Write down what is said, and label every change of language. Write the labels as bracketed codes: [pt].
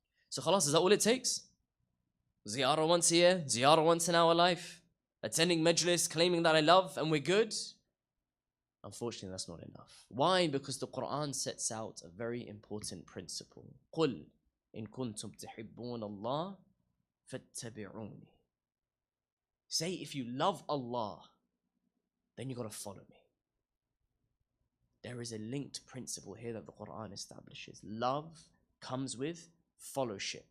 [en] So khalas, is that all it takes? Ziyarah once a year, ziyarah once in our life, attending majlis, claiming that I love and we're good? Unfortunately, that's not enough. Why? Because the Quran sets out a very important principle. [ar] قُلْ إن كنتم تحبون الله فاتبعوني. [en] Say, if you love Allah, then you got to follow me. There is a linked principle here that the Quran establishes. Love comes with fellowship.